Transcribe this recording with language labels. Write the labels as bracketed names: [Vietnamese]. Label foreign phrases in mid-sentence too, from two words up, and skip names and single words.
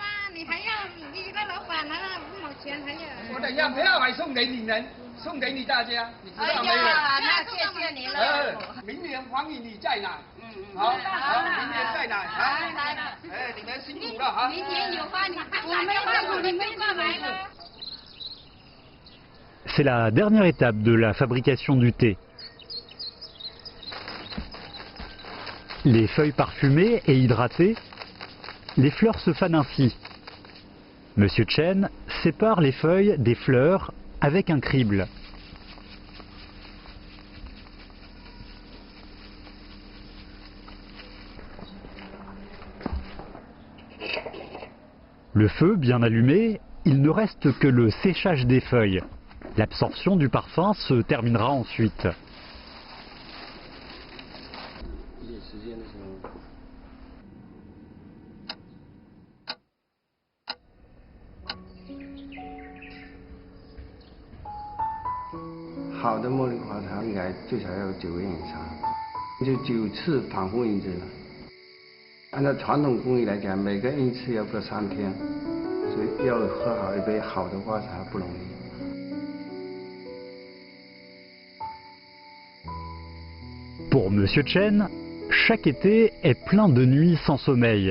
[Chinese] 你还要你一个老板拿了5毛钱还要？我等下票还送给你们，送给你大家，你知道没有？那谢谢你了。明年欢迎你再来。好，明年再来。来。哎，你们辛苦了啊！明年有花，我们辛苦，你们过来了。 [French] C'est la dernière étape de la fabrication du thé. Les feuilles parfumées et hydratées, les fleurs se fanent ainsi. Monsieur Chen sépare les feuilles des fleurs avec un crible. Le feu bien allumé, il ne reste que le séchage des feuilles. L'absorption du parfum se terminera ensuite. [Chinese] 好的茉莉花茶应该最少要有9个以上，就9次反复印制了。按照传统工艺来讲，每个印次要隔3天，所以要喝好一杯好的花茶不容易。 [French] Pour Monsieur Chen, chaque été est plein de nuits sans sommeil.